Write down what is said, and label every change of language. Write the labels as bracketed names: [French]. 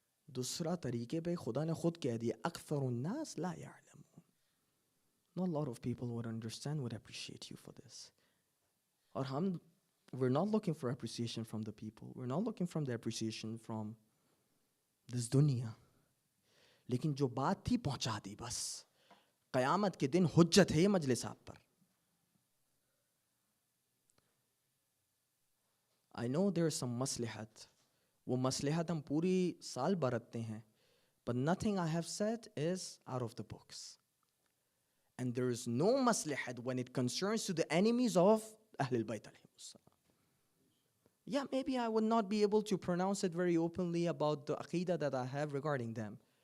[Hindi] दूसरा तरीके पे खुदा ने खुद कह दिया, [Arabic] أكثر الناس لا يعلمون. [English] Not a lot of people would understand, would appreciate you for this. और we're not looking for appreciation from the people. We're not looking for the appreciation from this dunya. [Hindi] लेकिन जो बात थी पहुंचा दी बस. क़यामत के दिन हुज्जत है ये मजलिस आप पर. [English] I know there is some maslahat [Hindi] वो मसलहत हम पूरी साल बरतते हैं. [English] But nothing I have said is out of the books. And there is no maslahat when it concerns to the enemies of Ahlul Bayt alayhim salam. Yeah, maybe I would not be able to pronounce it very openly about the aqidah that I have regarding them.